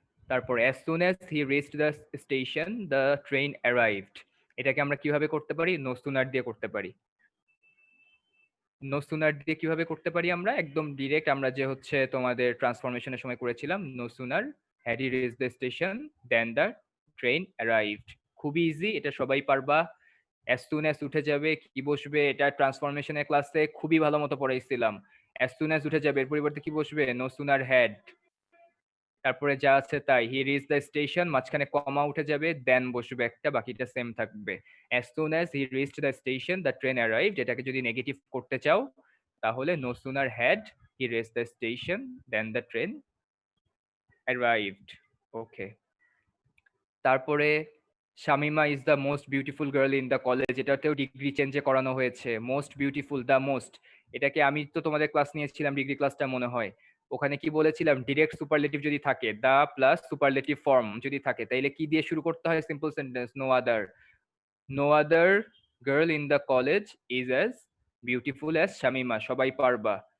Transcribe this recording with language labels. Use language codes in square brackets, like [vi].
[en] তারপর as soon as he reached the station the train arrived, [bn] এটাকে আমরা কিভাবে করতে পারি, [en] no sooner [bn] দিয়ে করতে পারি। [en] no sooner [bn] দিয়ে কিভাবে করতে পারি আমরা, একদম ডিরেক্ট, আমরা যে হচ্ছে তোমাদের ট্রান্সফরমেশনের সময় করেছিলাম, no sooner [en] had he reached the station then the train arrived. [bn] খুবই ইজি, এটা সবাই পারবা। [en] as soon as [bn] উঠে যাবে কি বসবে, এটা ট্রান্সফরমেশনের ক্লাসে খুবই ভালো মতো পড়াইছিলাম। [en] as soon as [bn] উঠে যাবে এর পরিবর্তে কি বসবে, [en] no sooner had, [bn] তারপরে যা আছে তাই, [en] he reach the station [bn] মাঝখানে কমা উঠে যাবে, দেন বসবে একটা, বাকিটা সেম থাকবে। [en] as soon as he reached the station the train arrived, [bn] এটাকে যদি নেগেটিভ করতে চাও তাহলে [en] no sooner had he reached the station then the train arrived. Okay, তারপরে Shamima is the most beautiful girl in the college, [bn] এটাতেও degree চেঞ্জে করানো হয়েছে, [en] Most beautiful the most. [bn] এটাকে আমি তো তোমাদের ক্লাস নিয়েছিলাম ডিগ্রি ক্লাসটা মনে হয়, ওখানে কি বলেছিলাম, ডিরেক্ট সুপারলেটিভ যদি থাকে, [en] the plus superlative form [bn] যদি থাকে, তাইলে কি দিয়ে শুরু করতে হয়, [en] Simple sentence, no other, no other girl in the college is as beautiful as Shamima. [bn] সবাই পারবা।